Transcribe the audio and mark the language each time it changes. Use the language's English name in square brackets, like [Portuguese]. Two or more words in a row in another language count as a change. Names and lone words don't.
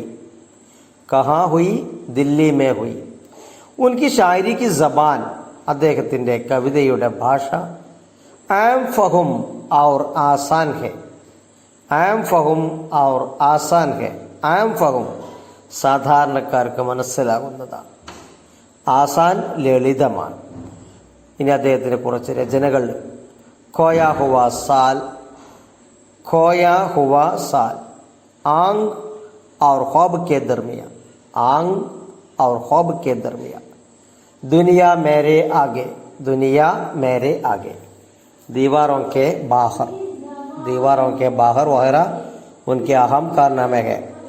[Hindi] कहाँ हुई? दिल्ली में हुई. उनकी शायरी की जबान, [Malayalam] അദ്ദേഹത്തിൻ്റെ കവിതയുടെ ഭാഷ [Hindi] आम फ़हम और आसान है. आम फ़हम और आसान है. आम फ़हम [Malayalam] സാധാരണക്കാർക്ക് മനസ്സിലാകുന്നതാണ്. ആസാൻ ലളിതമാണ്. ഇനി അദ്ദേഹത്തിന് കുറച്ച് രചനകൾ. [Hindi] खोया हुआ साल, खोया हुआ साल, आंग और ख्वाब के दरमियाँ, आंग और ख्वाब के दरमियाँ, दुनिया मेरे आगे, दुनिया मेरे आगे, दीवारों के बाहर, दीवारों के बाहर वगैरह उनके अहम कारनामे है.